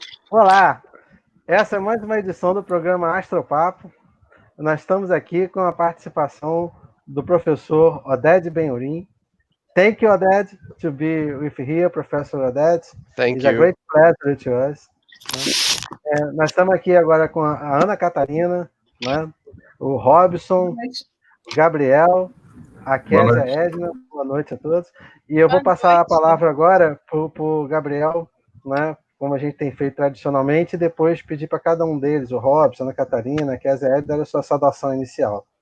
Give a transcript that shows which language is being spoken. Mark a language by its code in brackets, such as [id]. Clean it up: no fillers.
[pt] Olá, essa é mais uma edição do programa Astropapo. Nós estamos aqui com a participação do professor Oded Ben-Horin. [en] Thank you, Oded, to be with here, Professor Oded. Thank It's a you. great pleasure to us. [pt] Nós estamos aqui agora com a Ana Catarina, né? O Robson, o Gabriel, a Kézia Edna. Boa noite a todos. E eu vou passar a palavra agora para o Gabriel, né? Como a gente tem feito tradicionalmente, e depois pedir para cada um deles, o Robson, a Ana Catarina, a Kézia Edna, dar a sua saudação inicial.